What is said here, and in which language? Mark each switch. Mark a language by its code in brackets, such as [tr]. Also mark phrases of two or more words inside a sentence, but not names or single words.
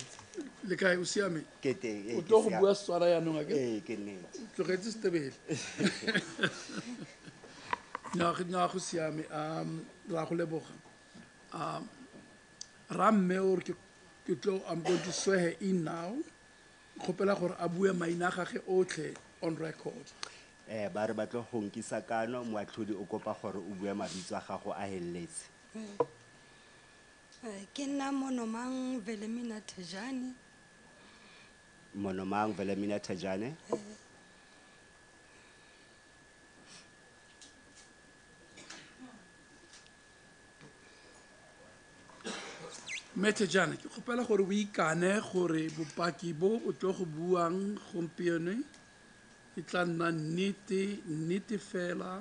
[tn] le kae o siame? ke teng O tlo go bua Setswana yaanong a ke? ke nnete Tlogetse Setebele. Nnyaa go siame. Ra go leboga. Ra mme o re [en] I'm going to swear her in now. [tn] Kgopela gore a bue maina a gage otlhe [en] on record. [tn] ba re batlo go nkisa kano Moatlhodi o kopa gore o bue mabitso a gago a heletse Ke nna Monomang Velemina Tejani. Monomang Velemina Tajane. Metejana, ke kgopela gore o ikane gore bopaki bo o tlo go buang gompieno e tla nna nnete fela.